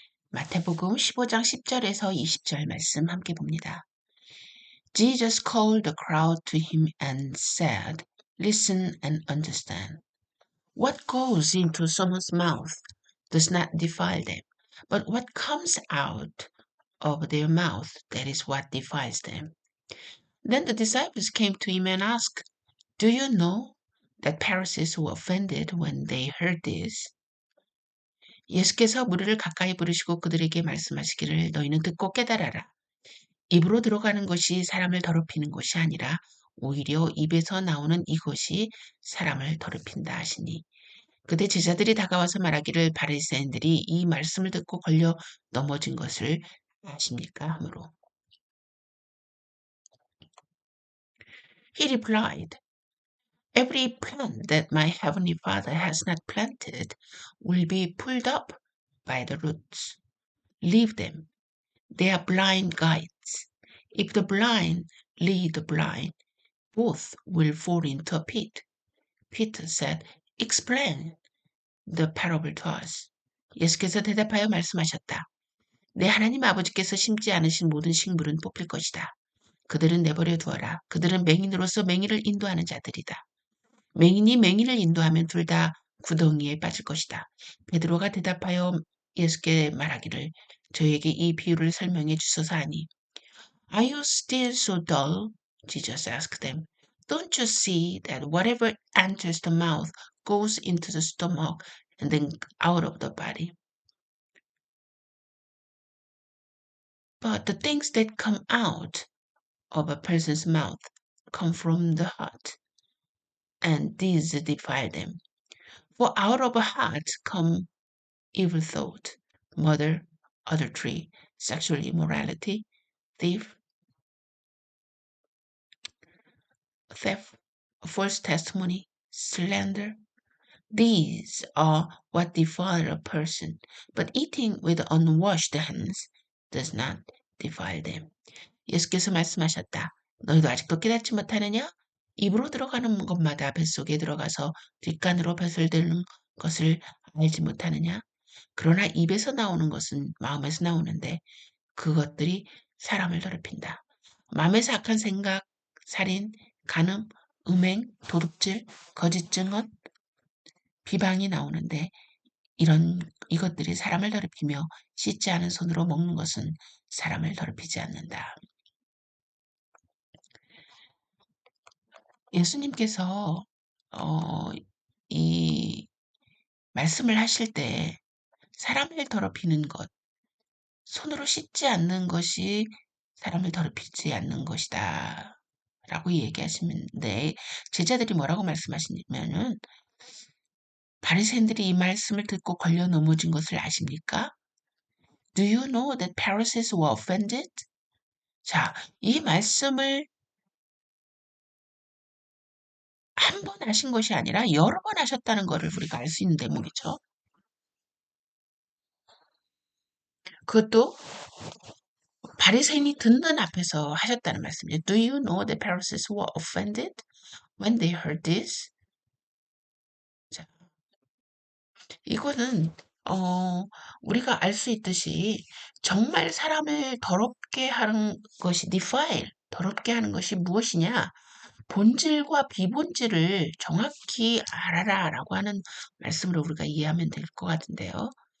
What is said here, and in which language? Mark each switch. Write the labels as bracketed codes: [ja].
[ko] 마태복음 15장 10절에서 20절 말씀 함께 봅니다. [en] Jesus called the crowd to him and said, Listen and understand. What goes into someone's mouth does not defile them, but what comes out of their mouth, that is what defiles them. Then the disciples came to him and asked, Do you know that Pharisees were offended when they heard this? [ko] 예수께서 무리를 가까이 부르시고 그들에게 말씀하시기를 너희는 듣고 깨달아라. 입으로 들어가는 것이 사람을 더럽히는 것이 아니라 오히려 입에서 나오는 이것이 사람을 더럽힌다 하시니. 그때 제자들이 다가와서 말하기를 바리새인들이 이 말씀을 듣고 걸려 넘어진 것을 아십니까? 하므로. [en] He replied, Every plant that my heavenly Father has not planted will be pulled up by the roots. Leave them. They are blind guides. If the blind lead the blind, both will fall into a pit. Peter said, Explain the parable to us. [ko] 예수께서 대답하여 말씀하셨다. 내 하나님 아버지께서 심지 않으신 모든 식물은 뽑힐 것이다. 그들은 내버려 두어라. 그들은 맹인으로서 맹인을 인도하는 자들이다. 맹인이 맹인을 인도하면 둘 다 구덩이에 빠질 것이다. 베드로가 대답하여 예수께 말하기를 저에게 이 비유를 설명해 주소서 하니 [en] Are you still so dull? Jesus asked them. Don't you see that whatever enters the mouth goes into the stomach and then out of the body? But the things that come out of a person's mouth come from the heart, and these defile them. For out of a heart come evil thought, murder, adultery, sexual immorality, theft, false testimony, slander. These are what defile a person, but eating with unwashed hands does not defile them. [ko] 예수께서 말씀하셨다. 너희도 아직도 깨닫지 못하느냐? 입으로 들어가는 것마다 뱃속에 들어가서 뒷간으로 배설되는 것을 알지 못하느냐? 그러나 입에서 나오는 것은 마음에서 나오는데 그것들이 사람을 더럽힌다. 마음에서 악한 생각, 살인, 간음, 음행, 도둑질, 거짓 증언, 비방이 나오는데 이것들이 사람을 더럽히며 씻지 않은 손으로 먹는 것은 사람을 더럽히지 않는다. 예수님께서 이 말씀을 하실 때 사람을 더럽히는 것, 손으로 씻지 않는 것이 사람을 더럽히지 않는 것이다. 라고 얘기하시는데 제자들이 뭐라고 말씀하시냐면은 바리새인들이 이 말씀을 듣고 걸려 넘어진 것을 아십니까? [en] Do you know that Pharisees were offended? [ko] 자, 이 말씀을 한 번 하신 것이 아니라 여러 번 하셨다는 것을 우리가 알 수 있는 대목이죠. 그것도 바리새인이 듣는 앞에서 하셨다는 말씀이죠. [en] Do you know the Pharisees were offended when they heard this? [ko] 자, 이거는 우리가 알 수 있듯이 정말 사람을 더럽게 하는 것이 defile, 더럽게 하는 것이 무엇이냐? 본질과 비본질을 정확히 알아라라고 하는 말씀으로 우리가 이해하면 될 것 같은데요.